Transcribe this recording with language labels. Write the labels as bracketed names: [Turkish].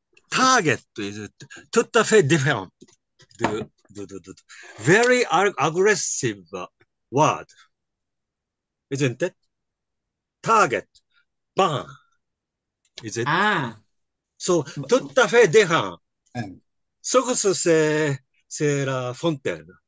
[English] Target is [French] tout à fait différent. [English] Very aggressive word, isn't it? Target, ban, is it? [French] So, tout à fait différent. Source, c'est la fontaine.